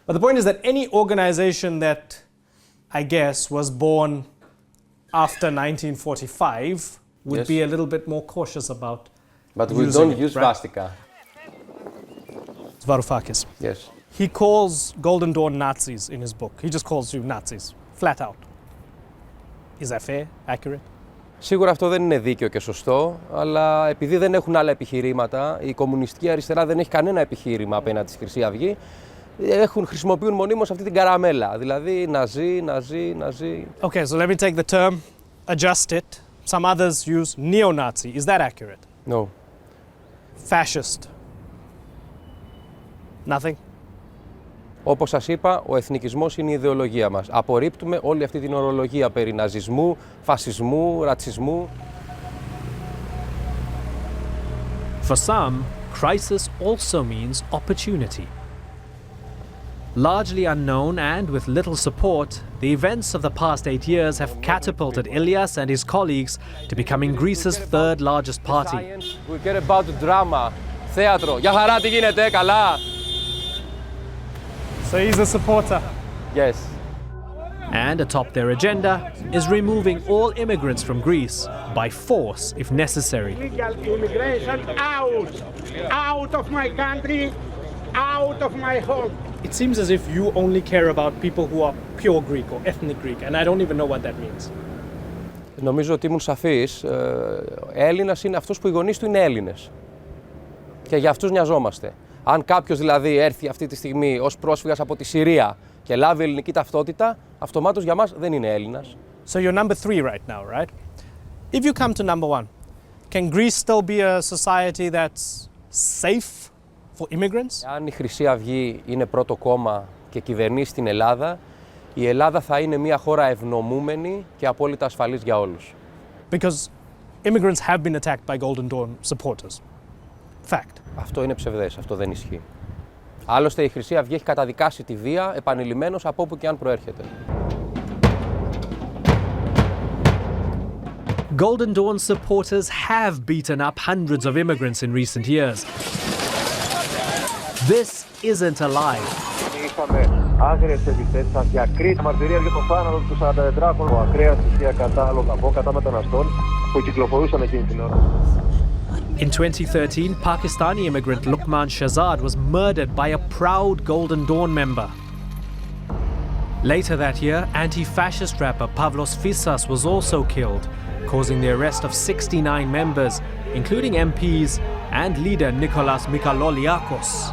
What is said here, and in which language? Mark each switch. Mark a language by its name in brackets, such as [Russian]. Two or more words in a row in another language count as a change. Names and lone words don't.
[English] But the point is that any organization that, I guess, was born after 1945 would be a little bit more cautious about. But we don't use swastika. Varoufakis. Yes. He calls Golden Dawn Nazis in his book. He just calls you Nazis, flat out. Is that fair, accurate? [Greek] Σίγουρα αυτό δεν είναι δίκαιο και σωστό, αλλά επειδή δεν έχουν άλλα επιχειρήματα, η κομμουνιστική αριστερά δεν έχει κανένα επιχείρημα απέναντι στη Χρυσή Αυγή, χρησιμοποιούν μονίμως αυτή την καραμέλα, δηλαδή ναζί, ναζί, ναζί. [English] Okay, so let me take the term, adjust it. Some others use neo-Nazi. Is that accurate? No. Fascist? Nothing? [Greek] Όπως σας είπα, ο εθνικισμός είναι η ιδεολογία μας. Απορρίπτουμε όλη αυτή την ορολογία περί ναζισμού, φασισμού, ρατσισμού. [English] For some, crisis also means opportunity. Largely unknown and with little support, the events of the past 8 years have catapulted Ilias and his colleagues to becoming Greece's third largest party. We care about drama, [Greek] θέατρο. Για χαρά, τι γίνεται, καλά. [English] So he's a supporter? Yes. And atop their agenda is removing all immigrants from Greece by force if necessary. Illegal immigration out! Out of my country! Out of my home! It seems as if you only care about people who are pure Greek or ethnic Greek, and I don't even know what that means. [Greek] Νομίζω ότι ήμουν σαφής. Έλληνας είναι αυτός που οι γονείς του είναι Έλληνες. Και για αυτούς νοιαζόμαστε. Αν κάποιος δηλαδή έρθει αυτή τη στιγμή ως πρόσφυγας από τη Συρία και λάβει ελληνική ταυτότητα, αυτομάτως για μας δεν είναι Έλληνας. [English] So you're number 3 right now, right? If you come to number 1, can Greece still be a society that's safe for immigrants? [Greek] Αν η Χρυσή Αυγή είναι πρώτο κόμμα και κυβερνήσει την Ελλάδα, η Ελλάδα θα είναι μια χώρα ευνομούμενη και απόλυτα ασφαλής για όλους. [English] Because immigrants have been attacked by Golden Dawn supporters. Fact. [Greek] Αυτό είναι ψευδές, αυτό δεν ισχύει. Άλλωστε η Χρυσή Αυγή έχει καταδικάσει τη βία επανειλημμένως από όπου και αν προέρχεται. [English] Golden Dawn supporters have beaten up hundreds of immigrants in recent years. This isn't a lie. [Greek] Είχαμε άγριες επιθέσεις, αδιακρίτες μαρτυρίες για το θάνατο του 44χρονου, ακραία στοιχεία κατά μεταναστών που κυκλοφορούσαν εκείνη την ώρα. [English] In 2013, Pakistani immigrant Luqman Shahzad was murdered by a proud Golden Dawn member. Later that year, anti-fascist rapper Pavlos Fyssas was also killed, causing the arrest of 69 members, including MPs and leader Nikolas Mikaloliakos.